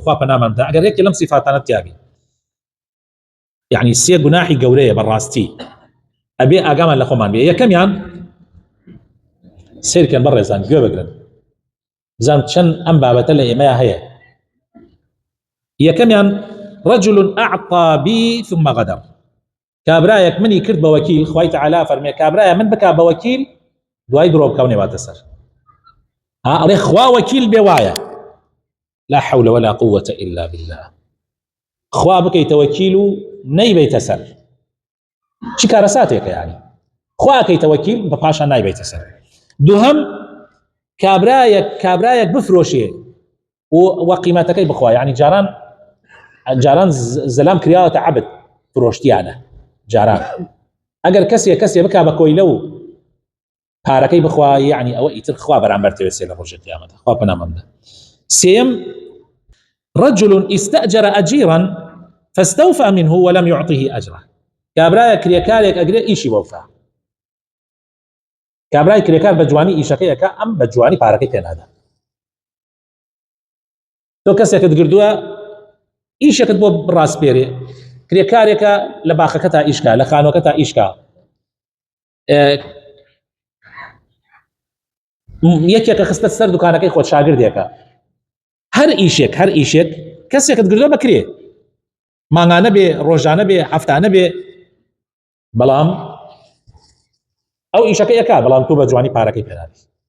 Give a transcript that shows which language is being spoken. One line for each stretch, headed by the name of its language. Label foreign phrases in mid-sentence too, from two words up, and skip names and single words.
Central Kurdish: خوا پەنامان بدە ئەگەر یەکێ لەم سیفاتانە تیابی. یعنی سێ گوناحی گەورەیە بەڕاستی ئەبێ ئاگامان لە خۆمان بێ. یەکەمیان سیرکەن بەڕێزان گوێ بگرن بزان چەند ئەم بابەتە لە ئێمەیە هەیە.
Arabic: یەکەمیان رجل أعطى بي ثم غدر.
Central Kurdish: کابرایەک منی کرد بە وەکیل، خوای تەعالی فەرمێ کابرایە من بکا بە وەکیل دوای درۆ بکەو نێواتە سەر. ئەڵێ خوا وەکیل بێ وایە.
Arabic: لا حول ولا قوة إلا بالله.
Central Kurdish: خوا بکەیتە وەکیل و نەیبێتە سەر. چی کارە ساتێکە یعنی خوا کەیتە وەکیل بە پاشان نایبێتە سەر. دووهەم کابرایەک بفرۆشێ و قیمەتەکەی بخوا، یعنی جاران زەلام کراوەتە عەبد فرۆشتیانە. جاران ئەگەر کەسێ بکا بە کۆیلە و پارەکەی بخوا، یعنی ئەوە ئیتر خوا بەرامبەر تەوێسێ لە ڕۆژی قیامەتە. خوا پەنامان بدە.
Arabic: سێم رجل استأجر أجيرا فاستوفى منه ولم يعطه أجره.
Central Kurdish: کابرایە کرێکارێک ئەگرێ ئیشی وەفا. کابرای کرێکار بە جوانی ئیشەکەی ئەکا، ئەم بە جوانی پارەکەی پێ نادا. تۆ کەسێکت گردووە ئیشێکت بۆ ڕاستپێرێ، کرێکارێکە لە باخەکە تا ئیشکا، لە خانۆکە تا ئیشکا، یەکێکە خستە سەر دوکانەکەی خۆت شاگردێکە، هەر ئیشێک کەسێکت گردووە بکرێ، مانگانە بێ، ڕۆژانە بێ، هەفتانە بێ، بەڵام ئەو ئیشەکەی ئەکا، بەڵام تۆ بە جوانی پارەکەی پێنادی.